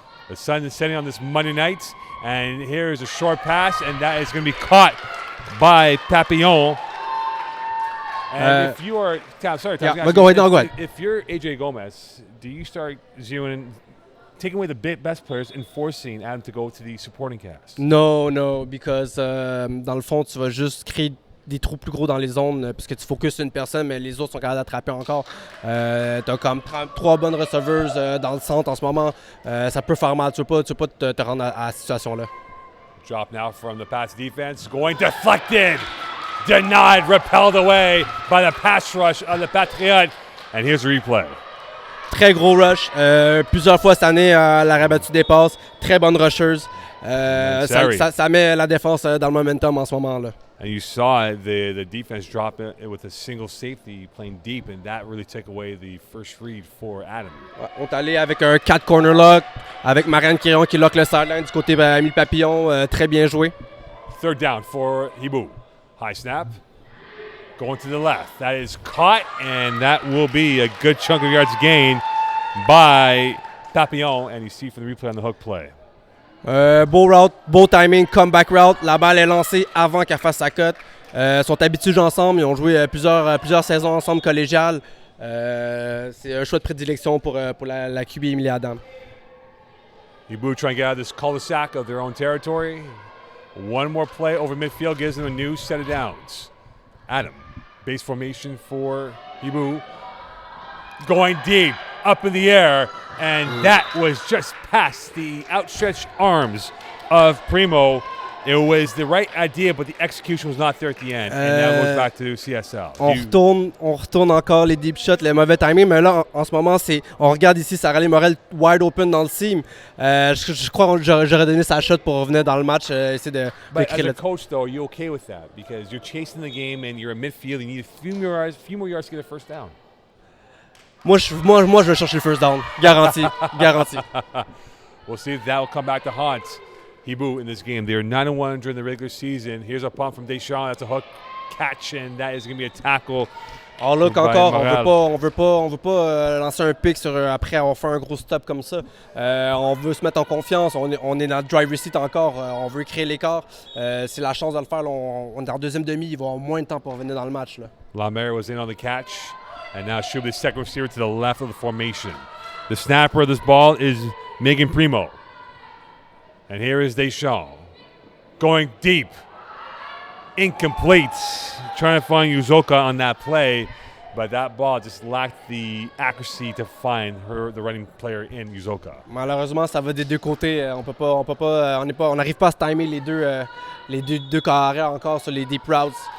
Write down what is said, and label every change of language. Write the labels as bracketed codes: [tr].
[en] The sun is setting on this Monday night, and here is a short pass, and that is going to be caught by Papillon. And if you are, Tom, sorry, Tom, yeah, go ahead. If you're AJ Gomez, do you start taking away the best players and forcing Adam to go to the supporting cast? No, because [fr] dans le fond, tu vas juste créer des trous plus gros dans les zones parce que tu focuses sur une personne, mais les autres sont capables d'attraper encore. Tu as comme 3 bonnes receveuses dans le centre en ce moment. Ça peut faire mal. Tu veux pas te rendre à cette situation-là. [en] Drop now from the pass defense. Going deflected. Denied, repelled away by the pass rush of the Patriots. And here's a replay. [fr] Très gros rush. Plusieurs fois cette année, la rabattue des passes. Très bonne rusheuse. Ça met la défense dans le momentum en ce moment-là. [en] And you saw the defense drop it with a single safety playing deep, and that really took away the first read for Adam. [fr] Ouais, on est allé avec un 4 corner lock, avec Marianne Quirion qui lock le sideline du côté Émile Papillon. Très bien joué. [en] Third down for Hiboux. High snap. Going to the left. That is caught, and that will be a good chunk of yards gained by Papillon, and you see from the replay on the hook play. [fr] Beau route, beau timing, comeback route. La balle est lancée avant qu'elle fasse sa cote. Ils sont habitués de jouer ensemble. Ils ont joué plusieurs saisons ensemble collégiales. C'est un choix de prédilection pour la QB Emilie Adam. [en] Hiboux trying to get out of this cul-de-sac of their own territory. One more play over midfield gives them a new set of downs. Adam, base formation for Hiboux. Going deep, up in the air. And that was just past the outstretched arms of Primo. It was the right idea, but the execution was not there at the end. And now goes back to CSL. [fr] On retourne encore les deep shots, les mauvais timing. Mais là, en ce moment, on regarde ici Sarah-Lee Morel wide open dans le seam. Je crois que j'aurais donné sa shot pour revenir dans le match. Essayer de [en] But as a coach, though, are you okay with that? Because you're chasing the game and you're at midfield. You need a few more yards to get a first down. [fr] Moi, je vais chercher le first down. Garanti. [en] We'll see if that will come back to haunt Hiboux in this game. They're 9-1 during the regular season. Here's a punt from Deschamps. That's a hook catch, and that is going to be a tackle. Oh, look, [fr] encore, on veut pas lancer un pick après avoir fait un gros stop comme ça. On veut se mettre en confiance. On est dans le driver's seat encore. On veut créer l'écart. C'est la chance de le faire. Là, on est en deuxième demi. Il va avoir moins de temps pour revenir dans le match. Là. [en] Lamere was in on the catch. And now she'll be the second receiver to the left of the formation. The snapper of this ball is Megan Primo. And here is Deschamps. Going deep. Incomplete. Trying to find Uzoka on that play. But that ball just lacked the accuracy to find the running player in Uzoka. [fr] Malheureusement, ça va des deux côtés. On n'arrive pas à se timer les deux carrières encore sur les deep routes.